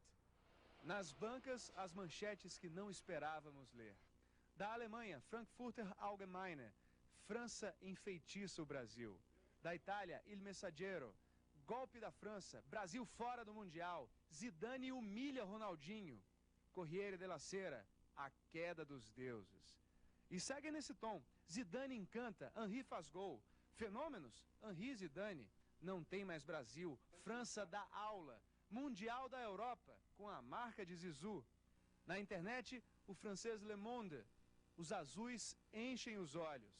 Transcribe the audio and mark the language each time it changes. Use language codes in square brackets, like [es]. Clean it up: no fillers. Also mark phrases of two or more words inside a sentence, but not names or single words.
[pt] Nas bancas, as manchetes que não esperávamos ler. Da Alemanha, Frankfurter Allgemeine, França enfeitiça o Brasil. Da Itália, Il Messaggero, golpe da França, Brasil fora do Mundial, Zidane humilha Ronaldinho. Corriere della Sera, a queda dos deuses. E segue nesse tom, Zidane encanta, Henry faz gol. Fenômenos, Henry e Zidane. Não tem mais Brasil, França dá aula. Mundial da Europa, com a marca de Zizou. Na internet, o francês Le Monde. Os azuis enchem os olhos.